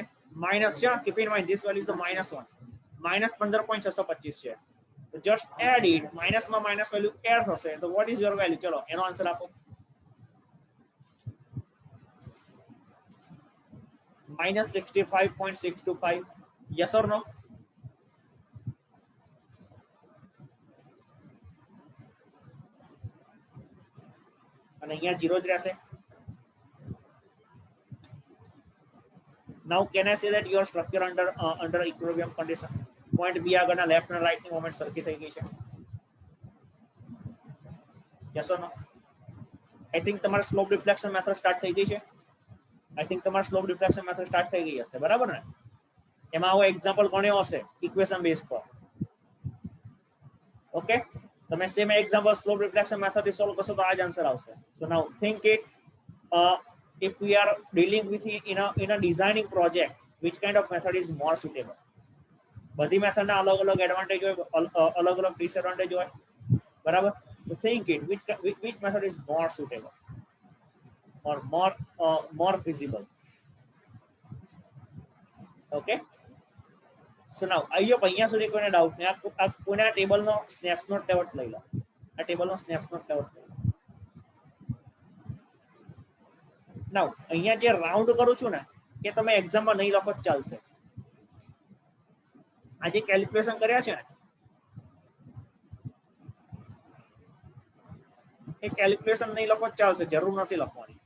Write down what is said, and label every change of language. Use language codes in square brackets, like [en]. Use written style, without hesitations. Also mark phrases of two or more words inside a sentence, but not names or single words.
[gu] માઇનસ છે. [en] keep in mind this value is the -1. -15.625 છે. તો just add it. [gu] માઇનસમાં [en] minus value add [gu] થશે તો [en] what is your value? [gu] ચલો એનો આન્સર આપો. -65.625. [en] yes or no? [gu] અને અહીંયા 0 જ રહેશે. [en] now can I say that your structure under equilibrium condition? [gu] point B આગળના લેફ્ટ અને રાઈટ ની મોમેન્ટ સરખી થઈ ગઈ છે. [en] yes or no? I think [gu] તમારા [en] slope deflection method start [gu] થઈ ગઈ છે. [en] I think [gu] તમારા [en] slope deflection method start [gu] થઈ ગઈ હશે, બરાબર ને? એમાં આવો એક્ઝામ્પલ ગણ્યો હશે [en] equation base [gu] પર. ઓકે, તમે [en] same example slope reflection method [gu] થી સોલ્વ કરશો તો આ જ આન્સર આવશે. [en] so now think it, if we are dealing with in a designing project, which kind of method is more suitable? [gu] બધી મેથડ ના અલગ અલગ એડવાન્ટેજ હોય, અલગ અલગ ડિસએડવાન્ટેજ હોય, બરાબર? [en] તો think it, which method is more suitable or more feasible? okay, so now [gu] અહીંયા સુધી કોઈને ડાઉટ નહીં? આ કોઈને આ ટેબલનો સ્નેપશોટ લેવટ લઈ લો. આ ટેબલનો સ્નેપશોટ લેવટ લઈ લો. નાઉ અહીંયા જે રાઉન્ડ કરું છું ને એ તમે એક્ઝામમાં નહીં લખો જ ચાલશે. આ જે કેલ્ક્યુલેશન કર્યા છે ને એ કેલ્ક્યુલેશન નહીં લખો જ ચાલશે, જરૂર નથી લખવાની.